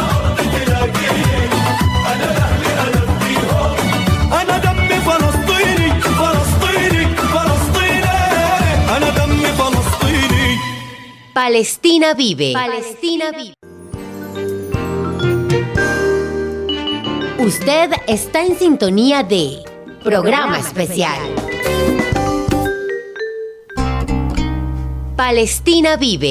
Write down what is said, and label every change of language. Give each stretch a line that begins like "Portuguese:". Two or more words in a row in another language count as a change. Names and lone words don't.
Arabic: أرض تلاقيني أنا لأهلي أنا فديهم أنا دمي فلسطيني فلسطيني فلسطيني أنا دمي
Spanish: Palestina vive. Palestina vive. Usted está en sintonía de Programa Especial. Palestina vive.